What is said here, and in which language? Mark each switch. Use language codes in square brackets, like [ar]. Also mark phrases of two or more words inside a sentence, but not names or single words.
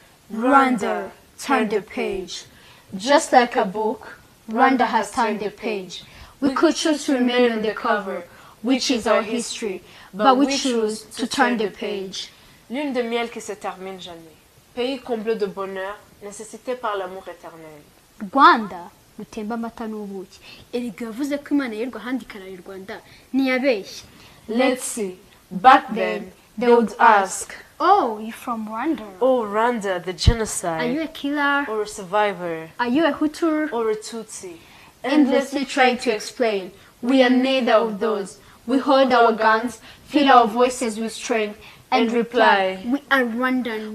[en] Rwanda, turn the page. Just like a book, Rwanda has turned the page. We could choose to remain on the cover, which is our history, but we choose to turn the page. [fr] Lune de miel qui se termine jamais. Pays comblé de bonheur, nécessité par l'amour éternel. [rw] Rwanda rutemba amata n'ubuki. Erega yavuze ko Imana y'u Rwanda ikarara Rwanda ntiyabeshye. [en] Let's see. Back then, they would ask, "Oh, you're from Rwanda. Oh, Rwanda, the genocide. Are you a killer? Or a survivor? Are you a Hutu?" Or a Tutsi? Endlessly trying to explain, we are neither of those. We hold our guns, fill our voices with strength, and reply, "We are Rwandans.